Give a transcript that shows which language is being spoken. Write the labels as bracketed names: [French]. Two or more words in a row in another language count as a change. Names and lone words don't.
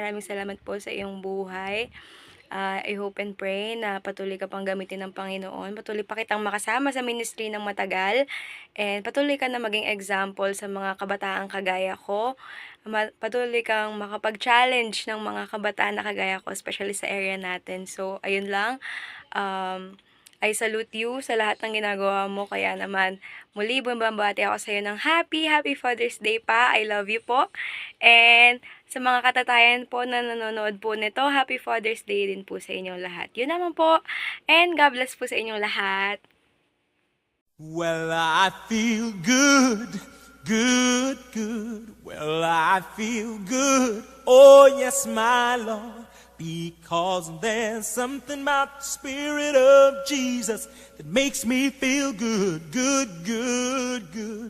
[Filipino] Maraming salamat po sa iyong buhay. [English] I hope and pray [Filipino] na patuloy ka pang gamitin ng Panginoon. Patuloy pa kitang makasama sa ministry ng matagal. And patuloy ka na maging example sa mga kabataan kagaya ko. Patuloy kang makapag-challenge ng mga kabataan na kagaya ko, especially sa area natin. So, ayun lang. [English] I salute you [Filipino] sa lahat ng ginagawa mo. Kaya naman, muli bumabati ako sa iyo ng [English] Happy Father's Day [Filipino] pa. [English] I love you [Filipino] po. And sa mga katatayan po na nanonood po nito, [English] Happy Father's Day [Filipino] din po sa inyong lahat. Yun naman po. [English] And God bless [Filipino] po sa inyong lahat. [English] Well, I feel good, good, good. Well, I feel good. Oh, yes, my Lord. Because there's something about the Spirit of Jesus that makes me feel good, good, good, good.